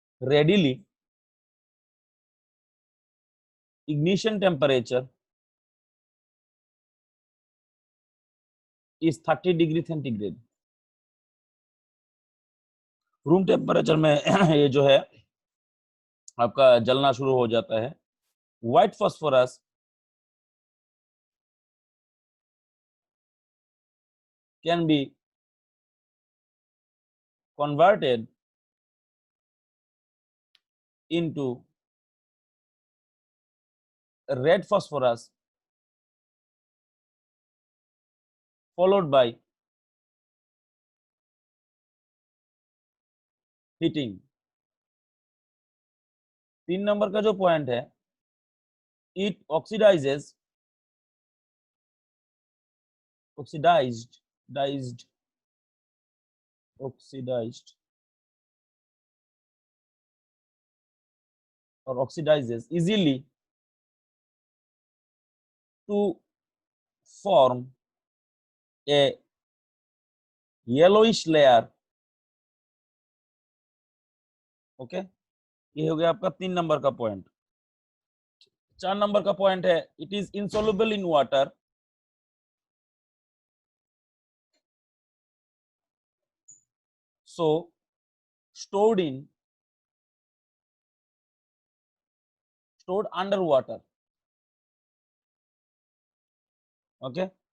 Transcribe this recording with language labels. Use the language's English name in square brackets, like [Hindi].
[English] readily, ignition temperature is 30 degree centigrade. [Hindi] Room temperature में ये जो है आपका जलना शुरू हो जाता है। [English] White phosphorus can be converted into red phosphorus followed by heating। [Hindi] 3 number का जो पॉइंट है, [English] it oxidized or oxidizes easily to form a yellowish layer, okay. [Hindi] ये हो गया आपका 3 नंबर का पॉइंट। 4 नंबर का पॉइंट है, [English] it is insoluble in water, so stored under water, [Hindi] okay.